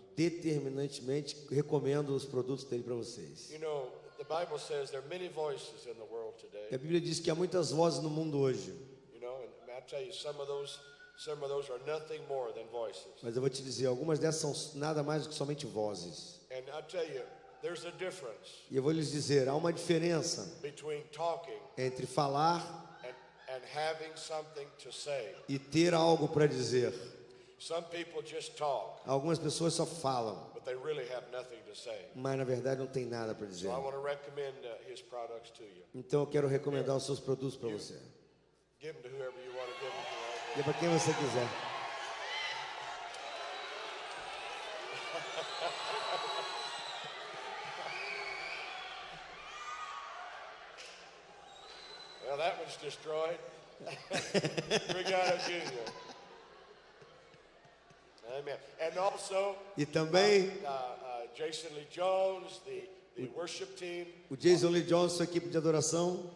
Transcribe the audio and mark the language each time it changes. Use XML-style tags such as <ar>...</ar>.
<pt>determinantemente recomendo os produtos dele para vocês.</pt> <en>You know, the Bible says there are many voices in the world</en> <pt>E</pt> <en>today.</en> <pt>a Bíblia diz que há muitas vozes no mundo hoje.</pt> <en>You know, and I tell you, some of those are nothing more than voices.</en> <pt>Mas eu vou te dizer, algumas dessas são nada mais do que somente vozes.</pt> <en>And I tell you, there's a difference</en> <pt>E eu vou lhes dizer, há uma diferença</pt> <en>between talking</en> <pt>entre falar</pt> <en>and having something to say.</en> <pt>e ter algo para dizer.</pt> <en>Some people just talk,</en> <pt>Algumas pessoas só falam,</pt> <en>but they really have nothing to say.</en> <pt>mas na verdade não tem nada para dizer.</pt> <en>So I want to recommend his products to you.</en> <pt>Então eu quero recomendar os seus produtos para você.</pt> <en>Give them to whoever you want to give them to.</en> <pt>E para quem você quiser.</pt> <en>Well, that one's destroyed. Bring out a Junior. Amen. And also,</en> <pt>E também</pt> <en>Jason Lee Jones, the worship team,</en> <pt>o Jason Lee Jones, sua equipe de adoração,</pt>